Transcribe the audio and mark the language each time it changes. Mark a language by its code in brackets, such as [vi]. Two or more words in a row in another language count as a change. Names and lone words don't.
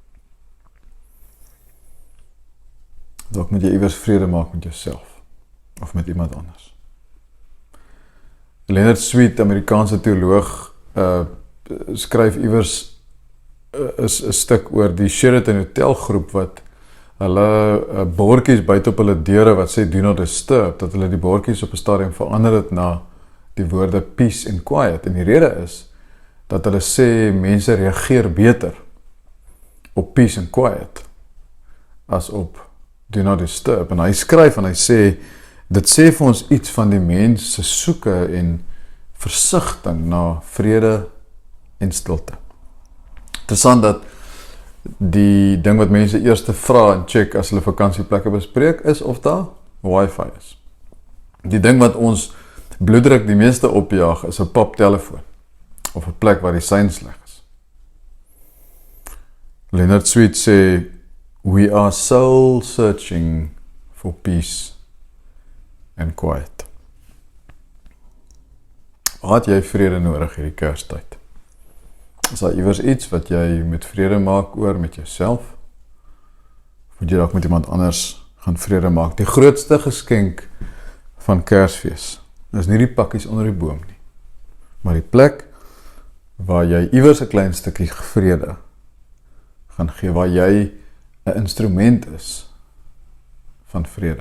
[af] Dalk moet jy iewers vrede maak met jouself of met iemand anders. Leonard Sweet, Amerikaanse teoloog, skryf iewers 'n stuk oor die Sheraton Hotel groep wat hulle bordjies buite op hulle deure wat sê [en] do not disturb, [af] dat hulle die bordjies op 'n stadium verander het na die woorde [en] peace and quiet. [af] En die rede is dat hulle sê mense reageer beter op [en] peace and quiet [af] as op [en] do not disturb. [af] En hy skryf en hy sê, dit sê vir ons iets van die mens se soeke en versigtiging na vrede en stilte. Interessant dat die ding wat mense eers vra en check as hulle vakansieplekke bespreek is of daar wifi is. Die ding wat ons bloeddruk die meeste opjaag is 'n paptelefoon of 'n plek waar die sein sleg is. Leonard Sweet sê, [en] "We are soul searching for peace and quiet." [af] Waar het jy vrede nodig hierdie Kerstyd? Is daar iewers iets wat jy met vrede maak oor met jouself? Of moet jy dalk met iemand anders gaan vrede maak? Die grootste geskenk van Kersfees is nie die pakkies onder die boom nie, maar die plek waar jy iewers 'n klein stukkie vrede gaan gee, waar jy 'n instrument is van vrede.